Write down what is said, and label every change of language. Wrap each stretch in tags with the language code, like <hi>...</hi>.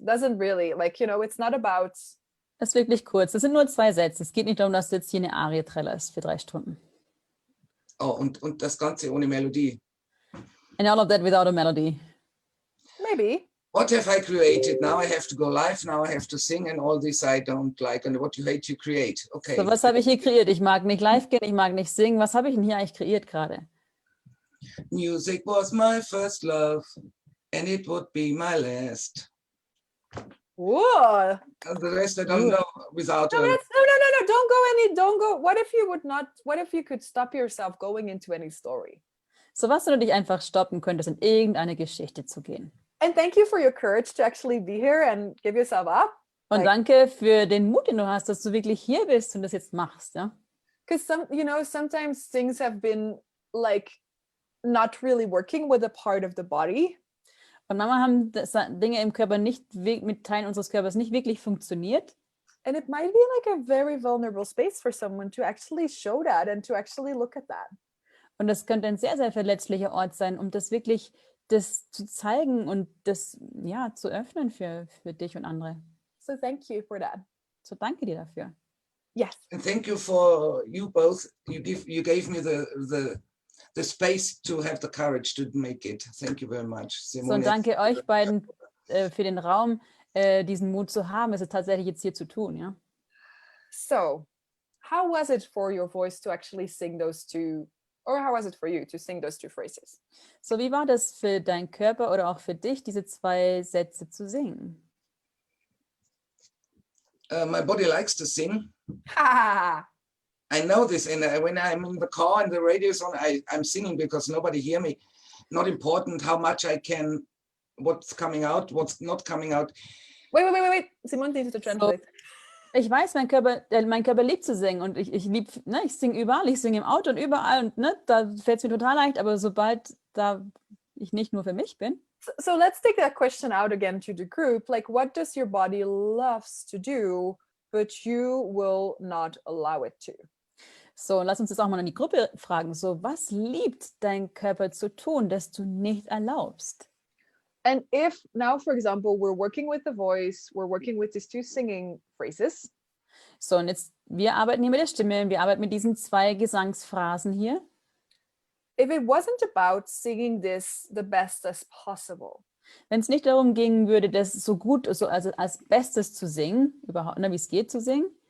<en>Doesn't really it's not about.</en> <de>Das ist wirklich kurz. Das sind nur 2 Sätze. Es geht nicht darum, dass du jetzt hier eine Arie trällerst für 3 Stunden. Oh, und das Ganze ohne Melodie.</de> <en>And all of that without a melody. Maybe. What have I created? Now I have to go live. Now I have to sing, and all this I don't like. And what you hate, you create. Okay.</en> <de>So, was habe ich hier kreiert? Ich mag nicht live gehen, ich mag nicht singen. Was habe ich denn hier eigentlich kreiert gerade?</de> <en>Music was my first love, and it would be my last. Whoa. And the rest I don't know without. No, no. Don't go. What if you could stop yourself going into any story?</en> <de>So, was, wenn du dich einfach stoppen könntest, in irgendeine Geschichte zu gehen?</de> <en>And thank you for your courage to actually be here and give yourself up.</en> <de>Und danke für den Mut, den du hast, dass du wirklich hier bist und das jetzt machst, ja?</de> <en>Because sometimes things have been not really working with a part of the body.</en> <de>Und manchmal haben Dinge im Körper nicht mit Teilen unseres Körpers nicht wirklich funktioniert.</de> <en>And it might be a very vulnerable space for someone to actually show that and to actually look at that.</en> <de>Und das könnte ein sehr, sehr verletzlicher Ort sein, um das wirklich zu zeigen und das zu öffnen für dich und andere.</de> <en>So thank you for that.</en> <de>So danke dir dafür.</de> <en>Yes. And thank you for you both. You gave me the space to have the courage to make it. Thank you very much, Simone.</en> <de>So, und danke euch beiden für den Raum, diesen Mut zu haben, es tatsächlich jetzt hier zu tun, ja.</de> <en>So, how was it for your voice to actually sing those 2, or how was it for you to sing those 2 phrases?</en> <de>So, wie war das für deinen Körper oder auch für dich, diese 2 Sätze zu singen?</de> <en>My body likes to sing. Ha! I know this, and when I'm in the car and the radio's on, I'm singing because nobody hear me. Not important how much I can, what's coming out, what's not coming out. Wait. Simone needs to translate.</en> <de>So, ich weiß, mein Körper liebt zu singen und ich singe überall, ich singe im Auto und überall und da fällt es mir total leicht, aber sobald da ich nicht nur für mich bin.</de> <en>So let's take that question out again to the group. What does your body loves to do, but you will not allow it to?</en> <de>So, lass uns das auch mal in die Gruppe fragen. So, was liebt dein Körper zu tun, das du nicht erlaubst?</de> <en>And if now, for example, we're working with the voice, we're working with these 2 singing phrases.</en> <de>So, und jetzt, wir arbeiten hier mit der Stimme, wir arbeiten mit diesen 2 Gesangsphrasen hier.</de> <en>If it wasn't about singing this the best as possible.</en> <de>Wenn es nicht darum gehen würde, das so gut, also als Bestes zu singen, überhaupt, wie es geht zu singen.</de>